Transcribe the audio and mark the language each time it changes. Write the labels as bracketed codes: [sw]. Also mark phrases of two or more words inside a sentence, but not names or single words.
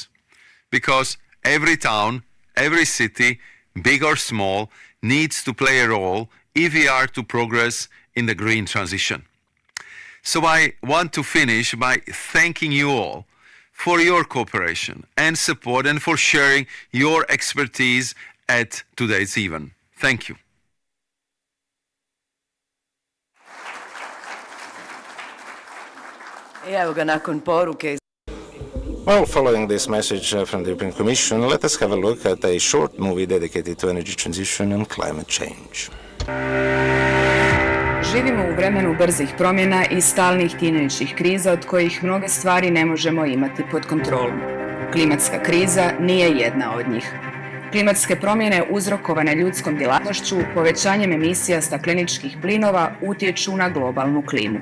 [en] Because every town, every city, big or small, needs to play a role if we are to progress in the green transition. So I want to finish by thanking you all for your cooperation and support and for sharing your expertise at today's event. Thank you. [hr] I evo ga nakon poruke. [en] Well, following this message from the European Commission, let us have a look at a short movie dedicated to energy transition and climate change. [hr] Živimo u vremenu brzih promjena i stalnih tinjajućih kriza od kojih mnoge stvari ne možemo imati pod kontrolom. Klimatska kriza nije jedna od njih. Klimatske promjene uzrokovane ljudskom djelatnošću, povećanjem emisija stakleničkih plinova utječu na globalnu klimu.